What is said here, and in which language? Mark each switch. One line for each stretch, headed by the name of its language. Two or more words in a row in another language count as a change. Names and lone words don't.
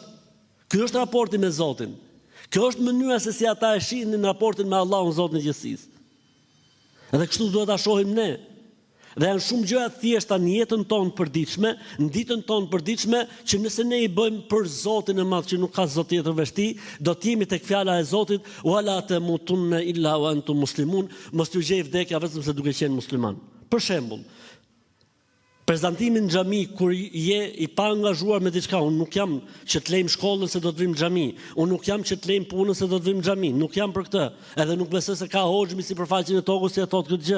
Albanian: Ky është raporti me Zotin. Kjo është mënyra se si ata e shihnin raportin me Allahun Zotin e gjithësisë. Edhe kështu duhet ta shohim ne. Dhe janë shumë gjëra të thjeshta në jetën tonë përditshme, në ditën tonë përditshme, që nëse ne i bëjmë për Zotin e Madh që nuk ka zot tjetër veç tij, do të jemi tek fjala e Zotit,
Arabic: ولا تموتن إلا وأنتم مسلمون,
Albanian: mos t'u gjej vdekja vetëm se duke qenë musliman. Për shembull, prezantimin në xhami kur je i pa angazhuar me diçka, unë nuk jam që të lejm shkollën se do të vim në xhami, unë nuk jam që të lejm punën se do të vim në xhami, nuk jam për këtë, edhe nuk besoj se ka hoxhmi sipërfaqen e tokës që e thotë këtë gjë.